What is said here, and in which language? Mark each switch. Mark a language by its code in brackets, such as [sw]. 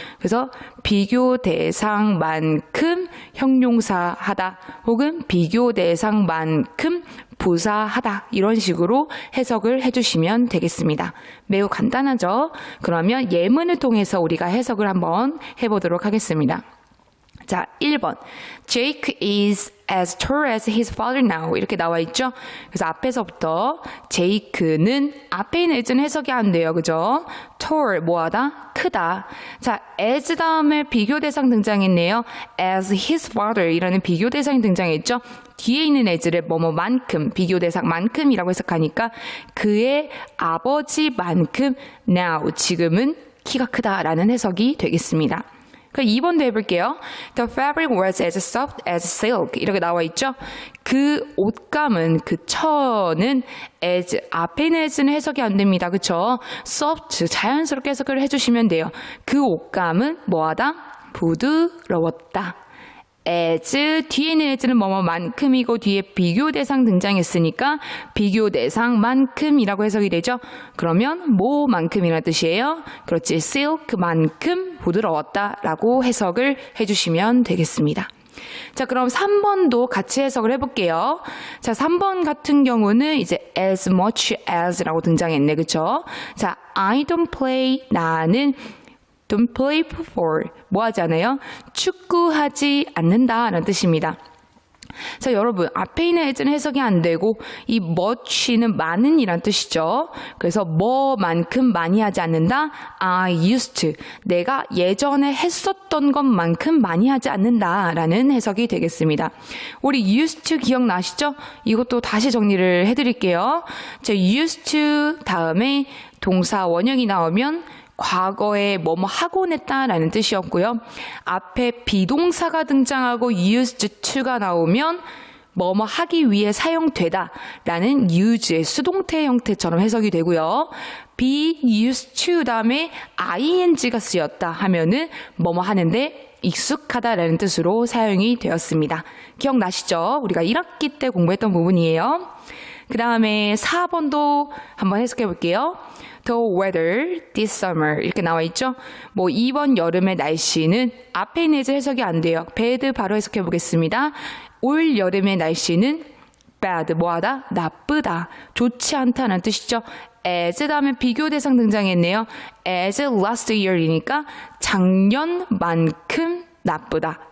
[ko] 그래서 비교 대상만큼 형용사 하다 혹은 비교 대상만큼 부사하다 이런 식으로 해석을 해주시면 되겠습니다. 매우 간단하죠? 그러면 예문을 통해서 우리가 해석을 한번 해보도록 하겠습니다. 자, 1번. [en] Jake is as tall as his father now. [ko] 이렇게 나와 있죠? 그래서 앞에서부터 제이크는 앞에 있는 as는 해석이 안 돼요. 그죠? tall, 뭐하다? 크다. 자, as 다음에 비교 대상 등장했네요. [en] as his father [ko] 이라는 비교 대상이 등장했죠? 뒤에 있는 as를 뭐뭐만큼, 비교 대상만큼이라고 해석하니까 그의 아버지만큼 now, 지금은 키가 크다라는 해석이 되겠습니다. 그럼 2번도 해볼게요. [en] The fabric was as soft as silk. [ko] 이렇게 나와 있죠? 그 옷감은, 그 천은 as, 앞에 있는 as는 해석이 안 됩니다. 그쵸? soft, 자연스럽게 해석을 해주시면 돼요. 그 옷감은 뭐하다? 부드러웠다. as, 뒤에 있는 as는 뭐뭐만큼이고 뒤에 비교 대상 등장했으니까 비교 대상만큼이라고 해석이 되죠. 그러면 뭐만큼이라는 뜻이에요. 그렇지, silk만큼 부드러웠다 라고 해석을 해주시면 되겠습니다. 자, 그럼 3번도 같이 해석을 해볼게요. 자, 3번 같은 경우는 이제 as much as 라고 등장했네. 그쵸? 자, [en] I don't play, [ko] 나는 don't play for, 뭐 하지 않아요? 축구하지 않는다라는 뜻입니다. 자, 여러분, 앞에 있는 as는 해석이 안 되고 이 much는 많은 이란 뜻이죠. 그래서 뭐만큼 많이 하지 않는다. [en] I used to, [ko] 내가 예전에 했었던 것만큼 많이 하지 않는다라는 해석이 되겠습니다. 우리 used to 기억나시죠? 이것도 다시 정리를 해드릴게요. 자, used to 다음에 동사 원형이 나오면 과거에 뭐뭐 하곤 했다라는 뜻이었고요. 앞에 비동사가 등장하고 used to가 나오면 뭐뭐 하기 위해 사용되다라는 use의 수동태 형태처럼 해석이 되고요. be used to 다음에 ing가 쓰였다 하면은 뭐뭐 하는데 익숙하다라는 뜻으로 사용이 되었습니다. 기억나시죠? 우리가 1학기 때 공부했던 부분이에요. 그 다음에 4번도 한번 해석해 볼게요. [en] The weather this summer 이렇게 나와 있죠. [ko] 뭐 이번 여름의 날씨는 앞에 있는 해석이 안 돼요. bad 바로 해석해 보겠습니다. 올 여름의 날씨는 bad 뭐하다? 나쁘다. 좋지 않다는 뜻이죠. as 다음에 비교 대상 등장했네요. [en] as last year [ko] 이니까 작년만큼 나쁘다.